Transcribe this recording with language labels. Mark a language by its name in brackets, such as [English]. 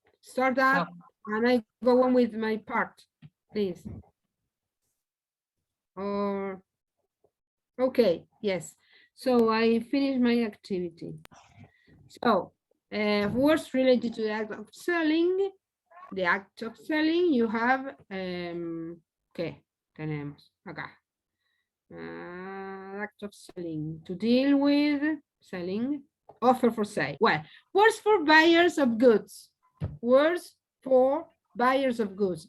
[English] Start up and I go on with my part, please. Or okay, yes. So I finished my activity. So words related to the act of selling. the act of selling, you have, [Spanish] ¿qué tenemos acá? [English] Act of selling, to deal with selling, offer for sale. Well, words for buyers of goods. Words for buyers of goods.